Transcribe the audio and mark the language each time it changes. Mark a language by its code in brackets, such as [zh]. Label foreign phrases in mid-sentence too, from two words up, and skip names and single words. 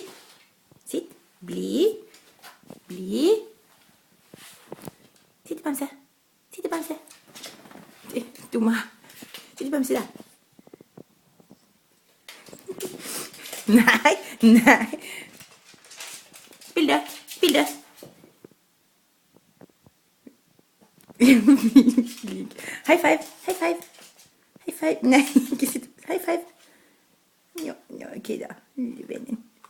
[no] Sitt. Bli. Bli. Sitt, Bamse. Sitt, Bamse. Dumme. Sitt, Bamse, da. Nei. Nei. Bilde. Bilde. [en] High five. High five. High five. [no] Nei, ikke sitt. [en] High five. [no] Ja, ok da. Vennen.